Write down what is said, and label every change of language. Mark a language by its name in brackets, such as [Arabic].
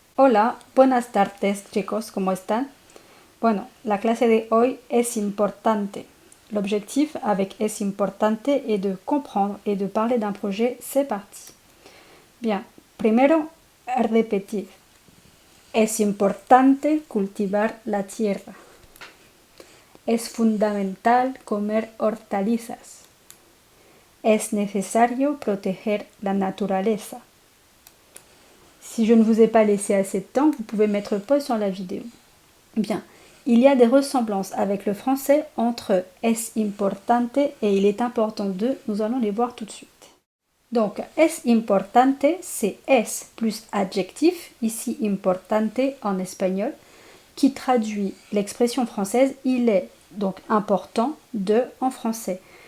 [Spanish] Hola, buenas tardes chicos, ¿cómo están? Bueno, la clase de hoy es importante. [French] L'objectif avec es importante est de comprendre et de parler d'un projet, c'est parti. [Spanish] Bien, primero, repetir. Es importante cultivar la tierra. Es fundamental comer hortalizas. Es necesario proteger la naturaleza. [French] Si je ne vous ai pas laissé assez de temps, vous pouvez mettre pause sur la vidéo. Bien, il y a des ressemblances avec le français entre es importante et il est important de, nous allons les voir tout de suite. Donc, es importante, c'est es plus adjectif, ici importante en espagnol, qui traduit l'expression française il est donc important de en français.